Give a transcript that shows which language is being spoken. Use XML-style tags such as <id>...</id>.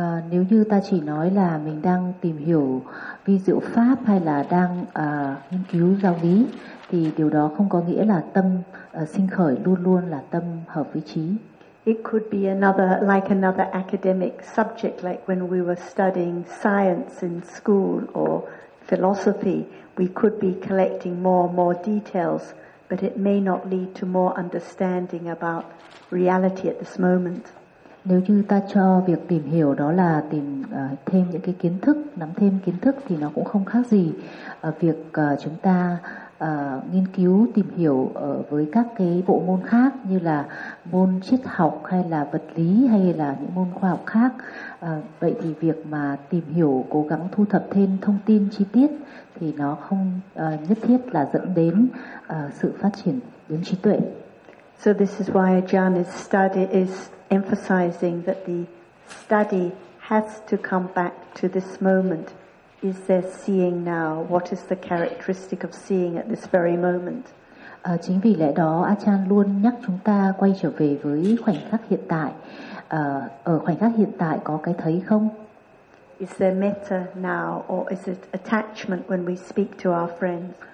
<vi>Nếu như ta chỉ nói là mình đang tìm hiểu vi diệu pháp hay là đang nghiên cứu giáo lý, thì điều đó không có nghĩa là tâm sinh khởi luôn luôn là tâm hợp với trí.</vi> <en>It could be another academic subject, like when we were studying science in school or philosophy, we could be collecting more and more details, but it may not lead to more understanding about reality at this moment.</en> <vi>Nếu như ta cho việc tìm hiểu đó là tìm thêm những cái kiến thức, nắm thêm kiến thức, thì nó cũng không khác gì việc chúng ta nghiên cứu, tìm hiểu với các cái bộ môn khác, như là môn triết học hay là vật lý hay là những môn khoa học khác. Vậy thì việc mà tìm hiểu, cố gắng thu thập thêm thông tin chi tiết thì nó không nhất thiết là dẫn đến sự phát triển đến trí tuệ.</vi> <en>So this is why Ajahn is emphasizing that the study has to come back to this moment. Is there seeing now? What is the characteristic of seeing at this very moment?</en> <vi>Chính vì lẽ đó, Ajahn luôn nhắc chúng ta quay trở về với khoảnh khắc hiện tại. Ở khoảnh khắc hiện tại có cái thấy không?</vi> <en>Is there metta now, or is it attachment when we speak to our friends?</en>